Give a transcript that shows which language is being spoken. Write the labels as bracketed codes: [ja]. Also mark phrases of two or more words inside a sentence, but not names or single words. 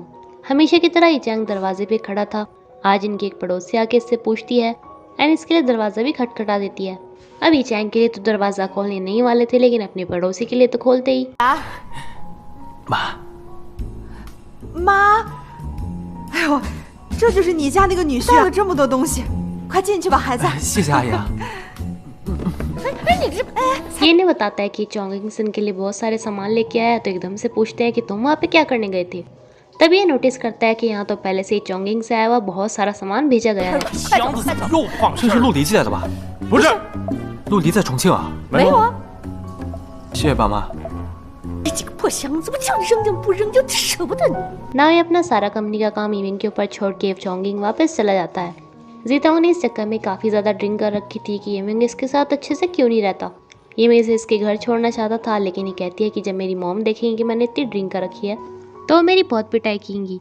[hi] हमेशा की तरह यीचैंग दरवाजे पे खड़ा था। आज इनकी एक पड़ोसी आके इससे पूछती है एंड इसके लिए दरवाज़ा भी खटखटा देती है। अब यीचैंग के लिए तो दरवाज़ा खोलने नहीं वाले थे, लेकिन अपने पड़ोसी के लिए तो खोलते ही। माँ， [zh] 哎呦，这就是你家那个女婿带了这么多东西，快进去吧，孩子。谢谢阿姨。 ये नहीं बताता है कि चोंगिंगसन के लिए बहुत सारे सामान लेके आया, तो एकदम से पूछते हैं कि तुम वहाँ पे क्या करने गए थे। तभी ये नोटिस करता है कि यहाँ तो पहले से ही चोंगिंग से आया हुआ बहुत सारा सामान भेजा गया है। 这是陆离寄来的吧？不是，陆离在重庆啊。没有啊。谢谢爸妈。这几个破箱子，我叫你扔就不扔，就舍不得你。 [hi] ना ये अपना सारा कंपनी का काम इविंग के ऊपर छोड़ के चोंगिंग वापस चला जाता है। जीताओ ने इस चक्कर में काफ़ी ज़्यादा ड्रिंक कर रखी थी कि इविंग इसके साथ अच्छे से क्यों नहीं रहता। ये मैं इसे इसके घर छोड़ना चाहता था, लेकिन ये कहती है कि जब मेरी मॉम देखेंगी कि मैंने इतनी ड्रिंक कर रखी है तो मेरी बहुत पिटाई कीगी।